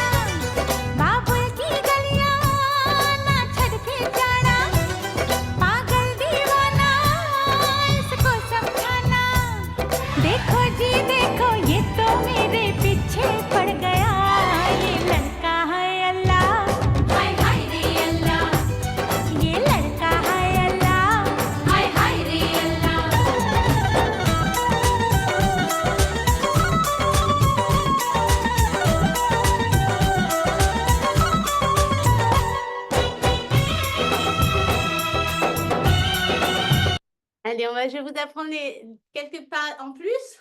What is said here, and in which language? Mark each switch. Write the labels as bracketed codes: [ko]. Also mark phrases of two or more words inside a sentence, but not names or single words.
[hi] बाबुल की गलियां ना छड़ के जाना, पागल दीवाना इसको समझाना। देखो जी देखो ये तो मेरे पीछे पड़ गया। ये लड़का है अल्लाह, हाय हाय रे अल्लाह। ये लड़का है अल्लाह, हाय हाय रे अल्लाह। [fr] Allez, je vais vous apprendre quelques pas en plus.